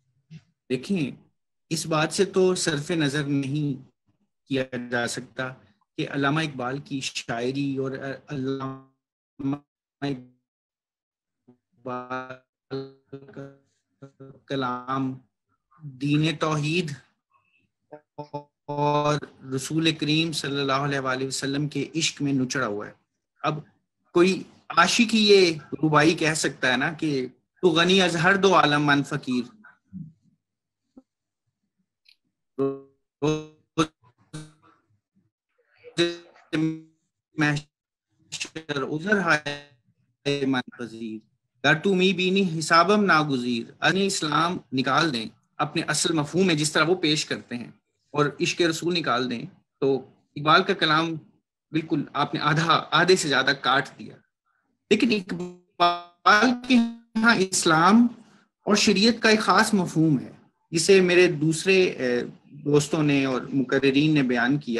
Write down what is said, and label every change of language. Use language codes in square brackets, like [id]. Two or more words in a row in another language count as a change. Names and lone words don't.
[ur] دیکھیں، اس بات سے تو صرف نظر نہیں کیا جا سکتا کہ علامہ اقبال کی شاعری اور علامہ اقبال کا کلام دین توحید اور رسول کریم [ar] صلی اللہ علیہ وسلم [ur] کے عشق میں نچڑا ہوا ہے. اب کوئی عاشق ہی یہ ربائی کہہ سکتا ہے نا کہ [fa] تو غنی از ہر دو عالم من فقیر، تو می بینی حسابم ناگزیر. [ur] اسلام نکال دیں اپنے اصل مفہوم میں جس طرح وہ پیش کرتے ہیں اور عشق رسول نکال دیں تو اقبال کا کلام بالکل آپ نے آدھے سے زیادہ کاٹ دیا. لیکن اقبال کے یہاں اسلام اور شریعت کا ایک خاص مفہوم ہے جسے میرے دوسرے دوستوں نے اور مقررین نے بیان کیا.